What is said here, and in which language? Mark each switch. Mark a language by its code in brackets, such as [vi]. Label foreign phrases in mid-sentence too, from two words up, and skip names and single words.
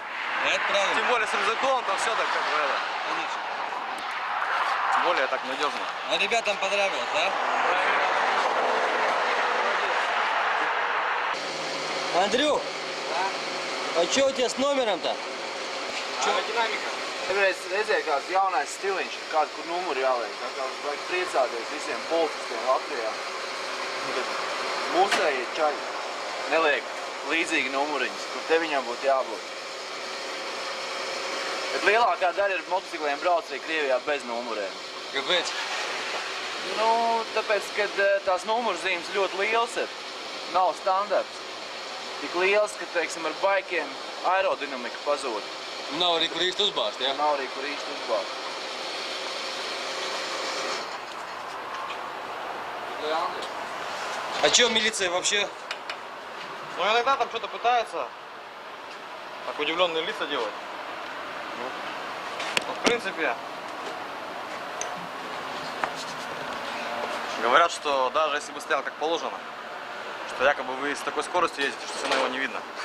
[ru] Это правильно. Тем более с рюкзаком, там все так как бы это. Конечно. Тем более так надежно. А ребятам понравилось, да? Андрюх, а что у тебя с номером-то? [lv] Dinamika. Nevarēs redzēt kāds jaunais stiliņš, kādu, kur numuru jāliek. Tā kā vajag priecāties visiem policistiem Latvijā. Mūsēji čaļi neliek līdzīgi numuriņus, kur te viņam būtu jābūt. Bet lielākā daļa ar motocikliem brauc arī Krievijā bez numuriem. Kāpēc? Nu, tāpēc, kad tās numurzīmes ļoti liels ir, nav standarts. Tik liels, ka, teiksim, ar baikiem aerodinamika pazūd. Nav arī kur īsti uzbāzt, ja? Nav arī kur īsti uzbāzt. [ru] А что милиция вообще? Ну, иногда там что-то пытается. Так удивленные лица делать. Ну, в принципе, говорят, что даже если бы стоял как положено, что якобы вы с такой скоростью ездите, что все равно его не видно.